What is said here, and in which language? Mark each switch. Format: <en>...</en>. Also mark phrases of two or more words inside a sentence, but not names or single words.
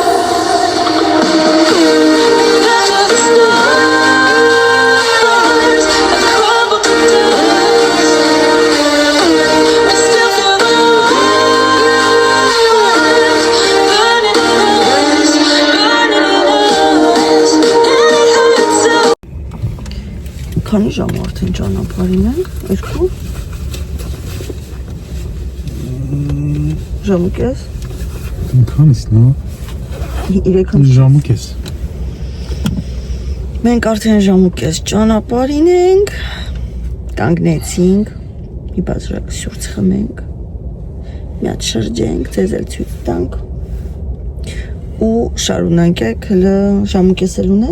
<en>After the stars have crumbled to dust, I still feel the light burning in us, burning in us, and it hurts so.</en> <hy>Քանի ժամ արդեն ճանապարհին ենք, 2 ժամ ու կես, Քանիսն է։ 3 Ժամը կես։ Մենք արդեն ժամ ու կես ճանապարհին ենք, կանգնեցինք, մի բաժակ սուրճ խմենք, մի հատ շրջենք, ձեզ էլ ցույց տանք ու շարունակենք, հələ ժամ ու կես էլ ունենք,</hy>